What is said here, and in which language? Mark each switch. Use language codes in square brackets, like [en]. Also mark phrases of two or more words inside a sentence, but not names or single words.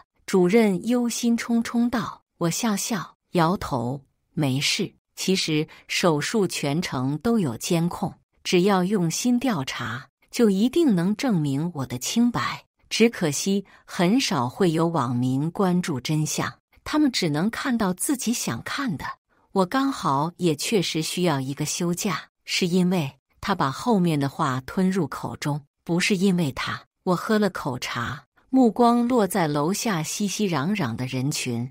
[zh] 主任憂心忡忡道。我笑笑，搖頭，沒事。其實手術全程都有監控，只要用心調查，就一定能證明我的清白。只可惜很少會有網民關注真相，他們只能看到自己想看的。我剛好也確實需要一個休假，是因為他把後面的話吞入口中，不是因為他。我喝了口茶，目光落在樓下熙熙攘攘的人群。